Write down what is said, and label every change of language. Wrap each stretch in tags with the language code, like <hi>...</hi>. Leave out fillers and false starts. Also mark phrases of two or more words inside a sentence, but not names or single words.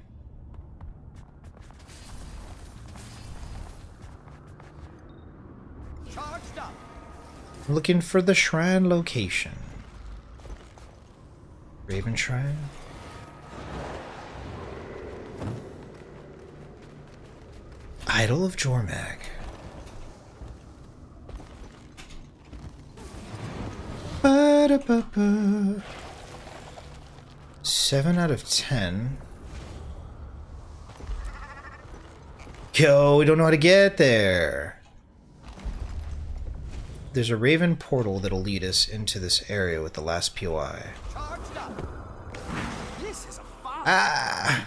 <en>I'm looking for the shrine location. Raven Shrine? Idol of Jormag. Ba-da-ba-ba. 7 out of 10. Yo, we don't know how to get there. There's a Raven portal that'll lead us into this area with the last POI. Ah!</en>